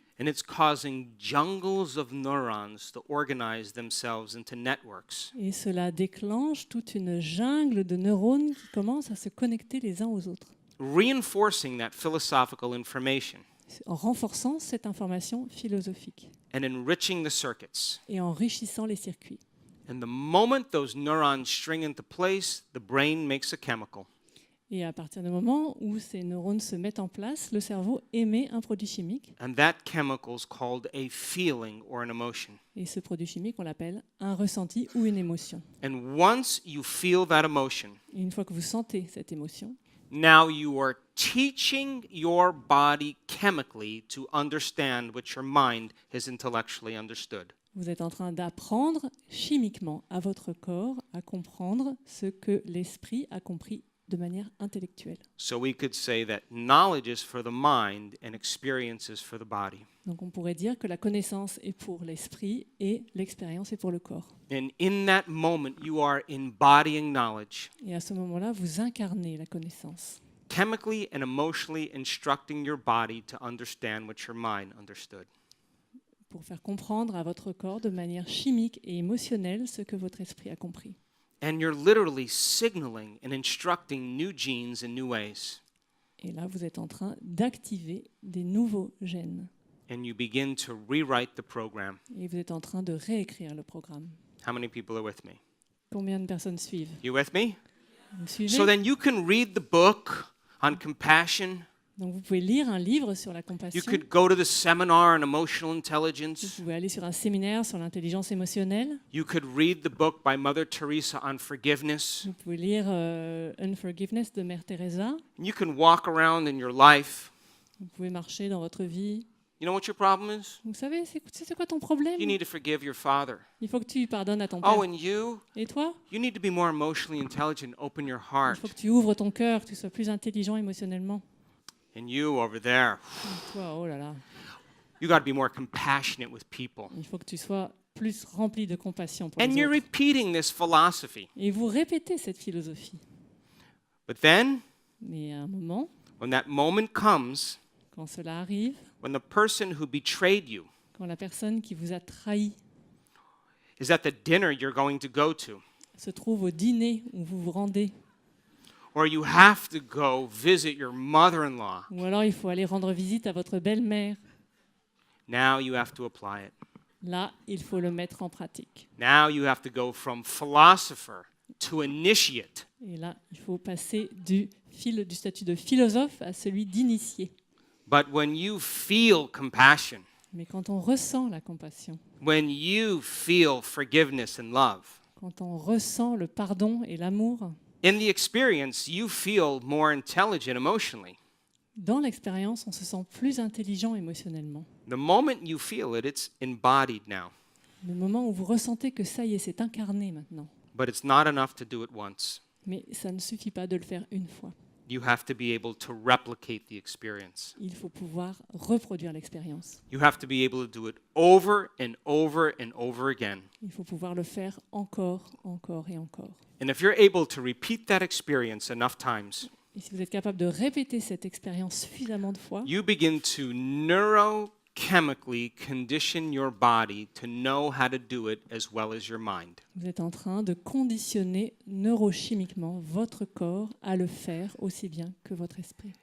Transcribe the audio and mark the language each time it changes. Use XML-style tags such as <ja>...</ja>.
<en>And it's causing jungles of neurons to organize themselves into networks.</en> <fr>Et cela déclenche toute une jungle de neurones qui commencent à se connecter les uns aux autres,</fr> <en>Reinforcing that philosophical information</en> <fr>en renforçant cette information philosophique</fr> <en>and enriching the circuits.</en> <fr>et enrichissant les circuits.</fr> <en>And the moment those neurons string into place, the brain makes a chemical.</en> <fr>Et à partir du moment où ces neurones se mettent en place, le cerveau émet un produit chimique.</fr> <en>And that chemical is called a feeling or an emotion.</en> <fr>Et ce produit chimique, on l'appelle un ressenti ou une émotion.</fr> <en>And once you feel that emotion,</en> <fr>Et une fois que vous sentez cette émotion,</fr> <en>now you are teaching your body chemically to understand what your mind has intellectually understood.</en> <fr>vous êtes en train d'apprendre chimiquement à votre corps à comprendre ce que l'esprit a compris de manière intellectuelle.</fr> <en>So we could say that knowledge is for the mind and experience is for the body.</en> <fr>Donc on pourrait dire que la connaissance est pour l'esprit et l'expérience est pour le corps.</fr> <en>And in that moment, you are embodying knowledge,</en> <fr>Et à ce moment-là, vous incarnez la connaissance,</fr> <en>chemically and emotionally instructing your body to understand what your mind understood.</en> <fr>pour faire comprendre à votre corps de manière chimique et émotionnelle ce que votre esprit a compris.</fr> <en>And you're literally signaling and instructing new genes in new ways.</en> <fr>Et là, vous êtes en train d'activer des nouveaux gènes.</fr> <en>And you begin to rewrite the program.</en> <fr>Et vous êtes en train de réécrire le programme.</fr> <en>How many people are with me?</en> <fr>Combien de personnes suivent?</fr> <en>You with me?</en> <fr>Vous me suivez?</fr> <en>So then you can read the book on compassion.</en> <fr>Donc vous pouvez lire un livre sur la</fr> <en>You</en> <fr>compassion.</fr> <en>could go to the seminar on emotional</en> <fr>Vous</fr> <en>intelligence.</en> <fr>pouvez aller sur un séminaire sur l'intelligence émotionnelle.</fr> <en>You could read the book by Mother Teresa on forgiveness.</en> <fr>Vous pouvez lire Unforgiveness de Mère Teresa.</fr> <en>You can walk around in your life.</en> <fr>Vous pouvez marcher dans votre vie.</fr> <en>You know what your problem is?</en> <fr>Vous savez, c'est quoi ton problème?</fr> <en>You need to forgive your father.</en> <fr>Il faut que tu pardonnes à ton père.</fr> <en>Oh, and you?</en> <fr>Et toi?</fr> <en>You need to be more emotionally intelligent. Open your</en> <fr>Il</fr> <en>heart.</en> <fr>faut que tu ouvres ton cœur, que tu sois plus intelligent émotionnellement.</fr> <en>And you over there,</en> <fr>Et toi, oh là là.</fr> <en>you got to be more compassionate with people.</en> <fr>Il faut que tu sois plus rempli de compassion pour</fr> <en>And</en> <fr>les</fr> <en>you're</en> <fr>autres.</fr> <en>repeating this philosophy.</en> <fr>Et vous répétez cette philosophie.</fr> <en>But then,</en> <fr>Mais à un moment,</fr> <en>when that moment comes,</en> <fr>quand cela arrive,</fr> <en>when the person who betrayed you</en> <fr>quand la personne qui vous a trahi</fr> <en>is at the dinner you're going to go to,</en> <fr>se trouve au dîner où vous vous rendez,</fr> <en>or you have to go visit your mother-in-law,</en> <fr>ou alors il faut aller rendre visite à votre belle-mère,</fr> <en>now you have to apply it.</en> <fr>là, il faut le mettre en pratique.</fr> <en>Now you have to go from philosopher to initiate.</en> <fr>Et là, il faut passer du statut de philosophe à celui d'initié.</fr> <en>But when you feel compassion,</en> <fr>Mais quand on ressent la compassion,</fr> <en>when you feel forgiveness and love,</en> <fr>quand on ressent le pardon et l'amour,</fr> <en>in the experience, you feel more intelligent emotionally.</en> <fr>dans l'expérience, on se sent plus intelligent émotionnellement.</fr> <en>The moment you feel it, it's embodied now.</en> <fr>Le moment où vous ressentez que ça y est, c'est incarné maintenant.</fr> <en>But it's not enough to do it once.</en> <fr>Mais ça ne suffit pas de le faire une fois.</fr> <en>You have to be able to replicate the experience.</en> <fr>Il faut pouvoir reproduire l'expérience.</fr> <en>You have to be able to do it over and over and over again.</en> <fr>Il faut pouvoir le faire encore, encore et encore.</fr> <en>And if you're able to repeat that experience enough times,</en> <fr>Et si vous êtes capable de répéter cette expérience suffisamment de fois,</fr> <en>you begin to neurochemically condition your body to know how to do it as well as your mind.</en> <fr>vous êtes en train de conditionner neurochimiquement votre corps à le faire aussi bien que votre esprit.</fr>